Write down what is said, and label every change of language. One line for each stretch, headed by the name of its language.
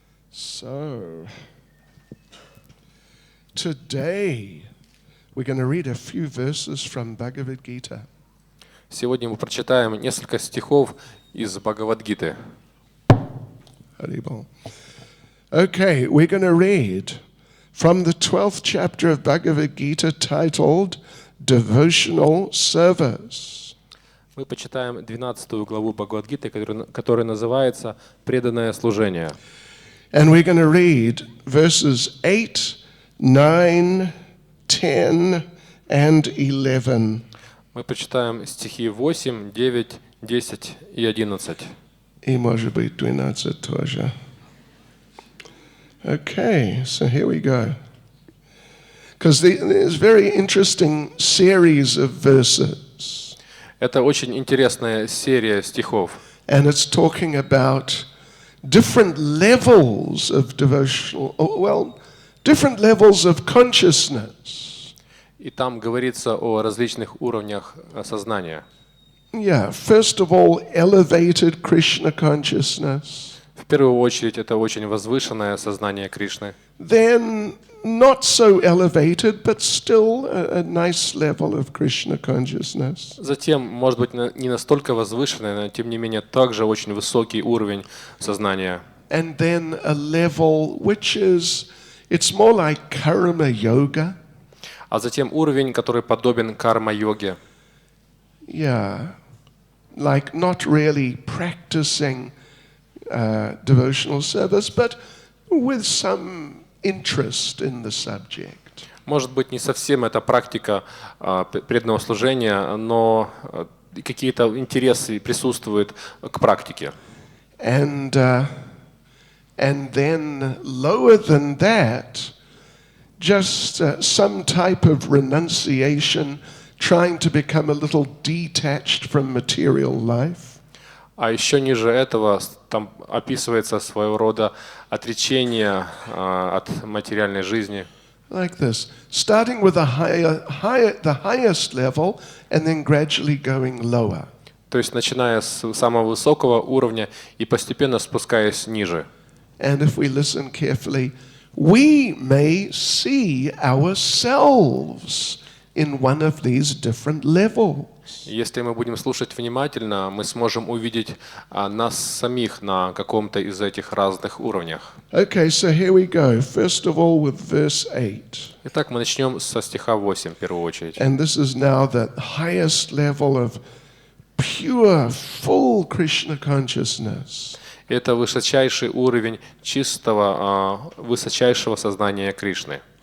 English: So, today we're going to read a few verses from Bhagavad Gita.
Russian: Сегодня мы прочитаем несколько стихов из Бхагавад-гиты. Haribol.
English: Okay, we're going to read from the 12th chapter of Bhagavad Gita titled Devotional Service.
Russian: Мы почитаем 12 главу Бхагавад-гиты, которая называется «Преданное служение».
English: And we're going to read verses 8, 9, 10, and 11.
Russian: Мы почитаем стихи 8, 9, 10 и 11. И может быть 12 тоже.
English: Okay, so here we go. Because there's very interesting series of verses.
Russian: Это очень интересная серия стихов.
English: And it's talking about different levels of devotional, different levels of consciousness.
Russian: И там говорится о различных уровнях сознания.
English: Yeah, first of all, elevated Krishna consciousness.
Russian: В первую очередь, это очень возвышенное сознание Кришны.
English: Then not so elevated, but still a nice level of Krishna consciousness.
Russian: Затем, может быть, не настолько возвышенное, но тем не менее также очень высокий уровень сознания.
English: And then a level which is, it's more like karma yoga.
Russian: А затем уровень, который подобен карма-йоге.
English: Yeah, like not really practicing devotional service, but with some interest in the subject.
Russian: Может быть, не совсем это практика преданного служения, но какие-то интересы присутствуют к практике.
English: And then lower than that, just some type of renunciation, trying to become a little detached from material life.
Russian: А еще ниже этого там описывается своего рода отречение от материальной жизни.
English: Like this, starting with the highest level, and then gradually going lower.
Russian: То есть начиная с самого высокого уровня и постепенно спускаясь ниже.
English: And if we listen carefully, we may see ourselves in one of these different levels.
Russian: Если мы будем слушать внимательно, мы сможем увидеть нас самих на каком-то из этих разных уровнях.
English: Okay, so here we go. First of all with verse 8.
Russian: Итак, мы начнем со стиха 8 в первую очередь.
English: And this is now the highest level of pure, full Krishna consciousness.
Russian: Это высочайший уровень чистого, высочайшего сознания Кришны.